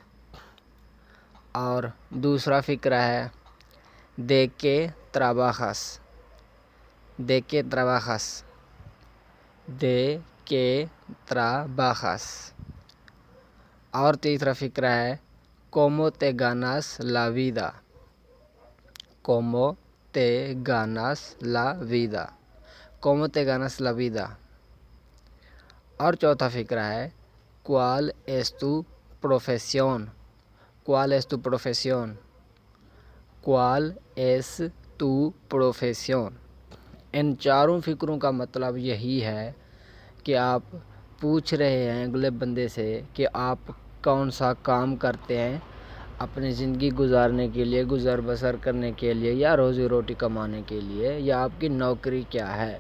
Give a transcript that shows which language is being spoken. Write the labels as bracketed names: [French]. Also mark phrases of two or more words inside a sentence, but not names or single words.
[Urdu] اور دوسرا فقرہ ہے [Spanish] de qué trabajas. de qué trabajas, de qué trabajas. [Urdu] اور تیسرا فقرہ ہے [Spanish] como te ganas la vida۔ como te ganas la vida، como te ganas la vida۔ [Urdu] اور چوتھا فقرہ ہے [Spanish] ¿Cuál es tu profesión؟ ¿Cuál es tu profesión؟ ¿Cuál es tu profesión؟ [Urdu] ان چاروں فقروں کا مطلب یہی ہے کہ آپ پوچھ رہے ہیں اگلے بندے سے کہ آپ کون سا کام کرتے ہیں اپنی زندگی گزارنے کے لیے، گزر بسر کرنے کے لیے، یا روزی روٹی کمانے کے لیے، یا آپ کی نوکری کیا ہے۔